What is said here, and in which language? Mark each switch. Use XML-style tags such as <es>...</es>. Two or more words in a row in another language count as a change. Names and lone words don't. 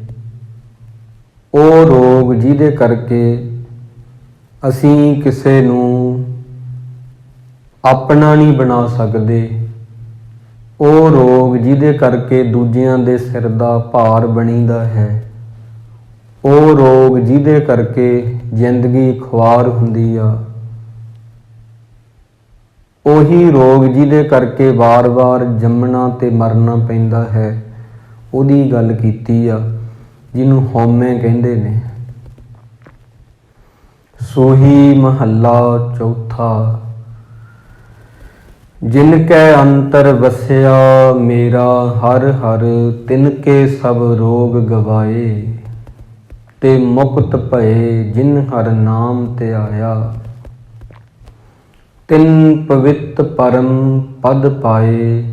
<pa>ਉਹ ਰੋਗ ਜਿਹਦੇ ਕਰਕੇ ਅਸੀਂ ਕਿਸੇ ਨੂੰ ਆਪਣਾ ਨਹੀਂ ਬਣਾ ਸਕਦੇ, ਉਹ ਰੋਗ ਜਿਹਦੇ ਕਰਕੇ ਦੂਜਿਆਂ ਦੇ ਸਿਰ ਦਾ ਭਾਰ ਬਣੀਦਾ ਹੈ, ਉਹ ਰੋਗ ਜਿਹਦੇ ਕਰਕੇ ਜ਼ਿੰਦਗੀ ਖੁਆਰ ਹੁੰਦੀ ਆ, ਉਹੀ ਰੋਗ ਜਿਹਦੇ ਕਰਕੇ ਵਾਰ-ਵਾਰ ਜੰਮਣਾ ਤੇ ਮਰਨਾ ਪੈਂਦਾ ਹੈ, ਉਹਦੀ ਗੱਲ ਕੀਤੀ ਆ, ਜਿਹਨੂੰ ਹਉਮੈ ਕਹਿੰਦੇ ਨੇ। ਸੂਹੀ ਮਹਲਾ ਚੌਥਾ। ਜਿਨਕੈ ਅੰਤਰ ਬਸਿਆ ਮੇਰਾ ਹਰ ਹਰ, ਤਿਨਕੇ ਸਭ ਰੋਗ ਗਵਾਏ। ਤੇ ਮੁਕਤ ਭਏ ਜਿਨ ਹਰ ਨਾਮ ਧਿਆਇਆ, ਤਿਨ ਪਵਿੱਤਰ ਪਰਮ ਪਦ ਪਾਏ।</pa>